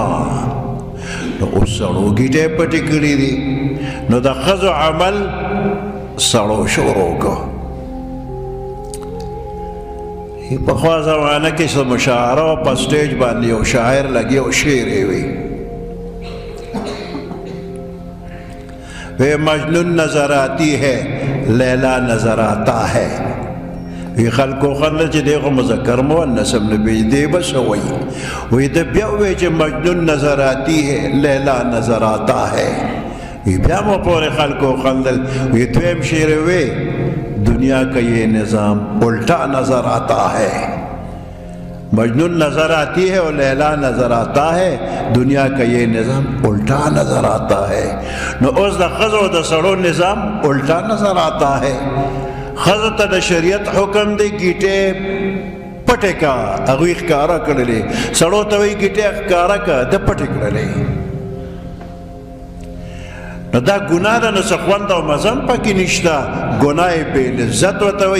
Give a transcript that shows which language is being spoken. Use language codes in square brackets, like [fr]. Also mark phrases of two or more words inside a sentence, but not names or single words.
[ps] نو اوس سړو ګیټې پټې کړي دي، نو د ښځو عمل سړو شروع کړو. پخوا زمانه کې څه مشاعره وه، په سټیج باندې یو شاعر لګي او شعر یې وی [ur] مجنون نظر آتی ہے لیلا نظر آتا ہے. [ps] وی خلکو خندل چې دی خو مذکر مؤنث هم نه پېژني، دی به څه وایي؟ وی ده بیا ووایي چې [ur] مجنون نظر آتی ہے لیلا نظر آتا ہے. [ps] وی بیا مو پورې خلکو خندل. وی دویم شعر یې وی [ur] دنیا کا یہ نظام الٹا نظر آتا ہے. مجنون نظر آتی ہے اور لیلا نظر آتا ہے، دنیا کا یہ نظام الٹا نظر آتا ہے. [ps] نو اوس د ښځو د سړو نظام [ur] الٹا نظر آتا ہے. [ps] ښځو ته د شریعت حکم دی ګیټې پټې کا، هغوی ښکاره کړلې. سړو ته وایي ګیټې ښکاره کا، ده پټې کړلې. نو دا ګناه ده، نو څه خوند او مزه هم پکې نشته. ګناه یې بې لذت ورته وایي.